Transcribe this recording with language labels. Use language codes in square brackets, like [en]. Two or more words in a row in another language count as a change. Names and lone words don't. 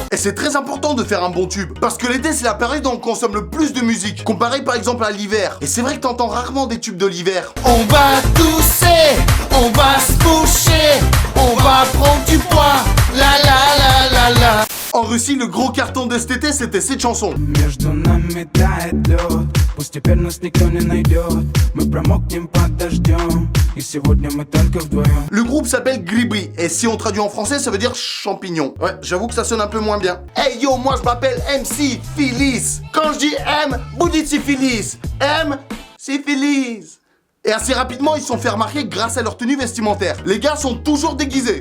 [fr] Et c'est très important de faire un bon tube. Parce que l'été, c'est la période où on consomme le plus de musique. Comparé par exemple à l'hiver. Et c'est vrai que t'entends rarement des tubes de l'hiver. On va tousser, on va se coucher, on va prendre du poids. La la la la la. En Russie, le gros carton de cet été, c'était cette chanson. [ru] Между нами тает лед, пусть теперь нас никто не найдет. Мы промокнем под дождем, и сегодня мы только вдвоем. [fr] Le groupe s'appelle Gribri, et si on traduit en français, ça veut dire champignon. Ouais, j'avoue que ça sonne un peu moins bien. Hey yo, moi je m'appelle MC Philis. Quand je dis M, vous dites syphilis. M, syphilis. Et assez rapidement, ils se sont fait remarquer grâce à leur tenue vestimentaire. Les gars sont toujours déguisés.